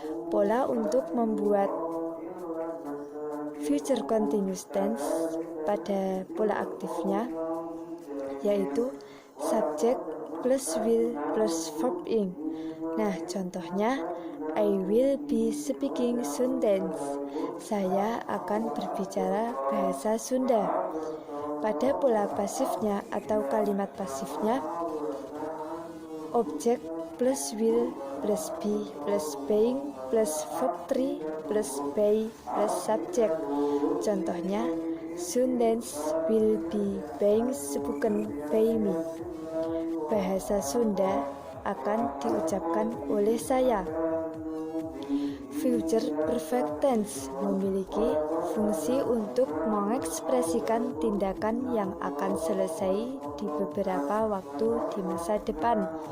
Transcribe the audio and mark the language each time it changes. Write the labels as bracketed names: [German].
[Indonesian] Pola untuk membuat future continuous tense pada pola aktifnya yaitu subject plus will plus verb ing. Nah, contohnya [English] I will be speaking Sundance. [Indonesian] Saya akan berbicara bahasa Sunda. Pada pola pasifnya atau kalimat pasifnya, object plus will plus be plus being plus verb 3 plus by plus subject. [English] Contohnya, Sundance will be being spoken by me. [Indonesian] Bahasa Sunda akan diucapkan oleh saya. Future perfect tense memiliki fungsi untuk mengekspresikan tindakan yang akan selesai di beberapa waktu di masa depan.